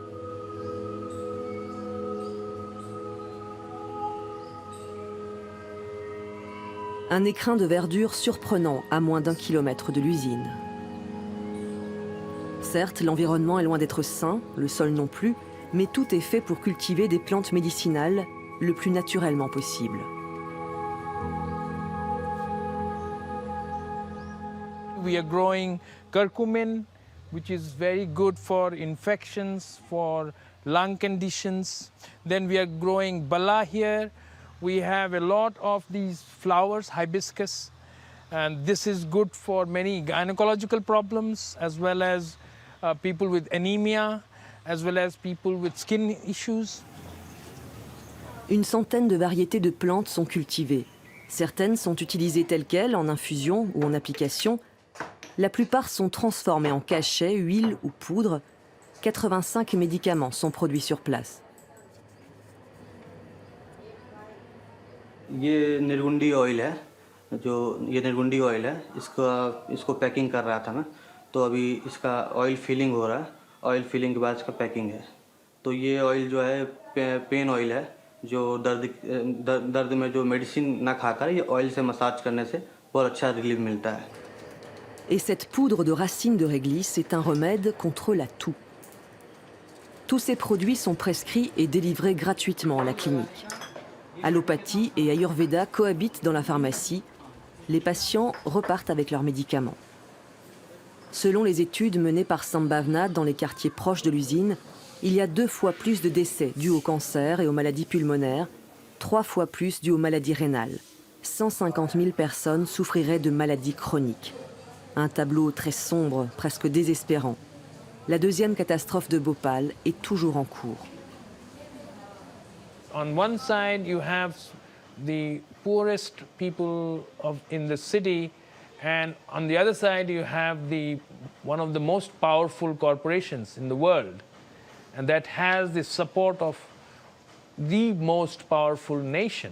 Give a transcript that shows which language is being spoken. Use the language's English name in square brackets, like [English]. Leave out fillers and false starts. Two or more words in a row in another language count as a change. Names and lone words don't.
[French] Un écrin de verdure surprenant à moins d'1 kilomètre de l'usine. Certes, l'environnement est loin d'être sain, le sol non plus, mais tout est fait pour cultiver des plantes médicinales le plus naturellement possible. [English] We are growing curcumin, which is very good for infections, for lung conditions. Then we are growing bala here. We have a lot of these flowers, hibiscus, and this is good for many gynecological problems, as well as people with anemia, as well as people with skin issues. [French] Une centaine de variétés de plantes sont cultivées. Certaines sont utilisées telles quelles, en infusion ou en application. La plupart sont transformées en cachets, huile ou poudre. 85 médicaments sont produits sur place. [Hindi] ये निर्गुंडी ऑयल है, जो ये निर्गुंडी ऑयल है, इसको पैकिंग कर रहा था मैं, तो अभी इसका [English] oil filling [Hindi] हो रहा है, [English] oil filling [Hindi] के बाद इसका पैकिंग है। तो ये ऑयल जो है [English] pain oil [Hindi] है, जो दर्द में जो मेडिसिन ना खाकर ये ऑयल से मसाज करने से बहुत अच्छा रिलीफ मिलता है। [French] Et cette poudre de racines de réglisse est un remède contre la toux. Tous ces produits sont prescrits et délivrés gratuitement à la clinique. Allopathie et Ayurveda cohabitent dans la pharmacie. Les patients repartent avec leurs médicaments. Selon les études menées par Sambhavna dans les quartiers proches de l'usine, il y a 2 fois plus de décès dus au cancer et aux maladies pulmonaires, 3 fois plus dus aux maladies rénales. 150 000 personnes souffriraient de maladies chroniques. Un tableau très sombre, presque désespérant. La deuxième catastrophe de Bhopal est toujours en cours. [English] On one side, you have the poorest people in the city, and on the other side, you have one of the most powerful corporations in the world, and that has the support of the most powerful nation.